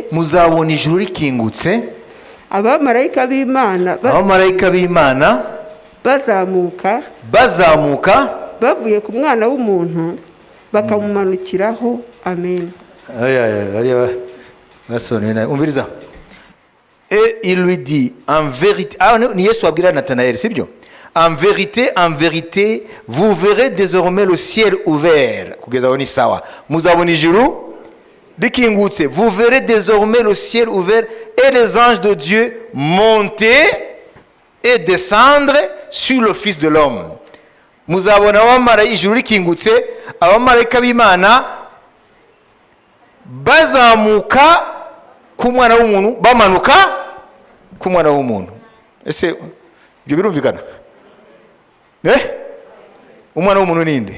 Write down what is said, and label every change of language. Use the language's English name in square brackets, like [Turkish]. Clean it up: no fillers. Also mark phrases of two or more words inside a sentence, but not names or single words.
[Kinyarwanda] Muzabona ijuru rikingutse, abamarayika b'Imana bazamuka bavuye ku Mwana w'umuntu bakamumanukiraho. Amen. Umviriza. [French] Et il lui dit en vérité, [Kinyarwanda] ni Yesu abwira Nathanaël, [French] c'est bien. En vérité, vous verrez désormais le ciel ouvert. [Kinyarwanda] Kugeza woni sawa. Muzabona ijuru rikingutse. [French] Vous verrez désormais le ciel ouvert et les anges de Dieu monter et descendre sur le Fils de l'homme. [Kinyarwanda] Muzabona abamarayika ijuru rikingutse, abamarayika b'Imana bazamuka ku Mwana w'umuntu, bamanuka ku Mwana w'umuntu. Ese ibyo birumvikana? Umwana w'umuntu ninde?